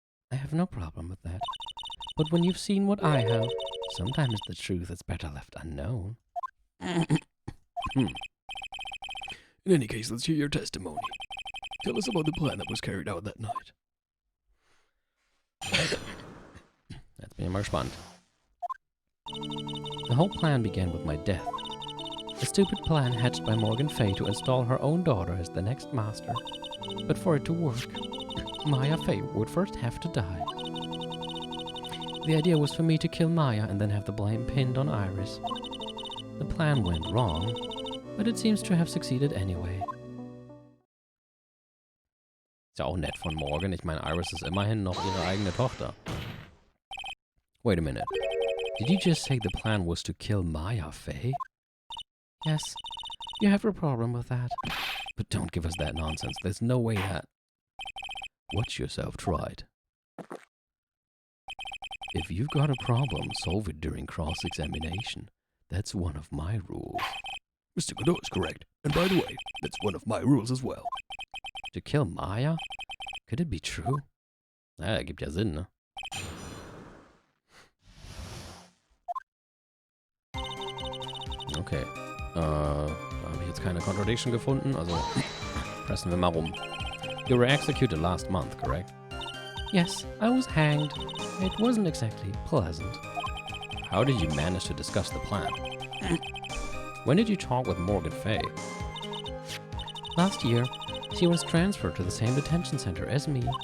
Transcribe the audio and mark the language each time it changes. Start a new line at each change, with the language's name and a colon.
English: I have no problem with that. But when you've seen what I have, sometimes the truth is better left unknown. In any case, let's hear your testimony. Tell us about the plan that was carried out that night.
German: Jetzt bin ich mal gespannt.
English: The whole plan began with my death. A stupid plan hatched by Morgan Fay to install her own daughter as the next master. But for it to work, Maya Fay would first have to die. The idea was for me to kill Maya and then have the blame pinned on Iris. The plan went wrong, but it seems to have succeeded anyway.
German: Ist ja auch nett von Morgan. Ich meine, Iris ist immerhin noch ihre eigene Tochter.
English: Wait a minute. Did you just say the plan was to kill Maya Fay? Yes. You have a problem with that. But don't give us that nonsense. There's no way that... Watch yourself, tried. If you've got a problem, solve it during cross-examination. That's one of my rules. Mr. Godot is correct. And by the way, that's one of my rules as well. To kill Maya? Could it be true?
German: Ja, ergibt ja Sinn, ne?
English: Okay.
German: Da habe ich jetzt keine Contradiction gefunden, also pressen wir mal rum.
English: You were executed last month, correct? Yes, I was hanged. It wasn't exactly pleasant. How did you manage to discuss the plan? When did you talk with Morgan Fay? Last year, she was transferred to the same detention center as me.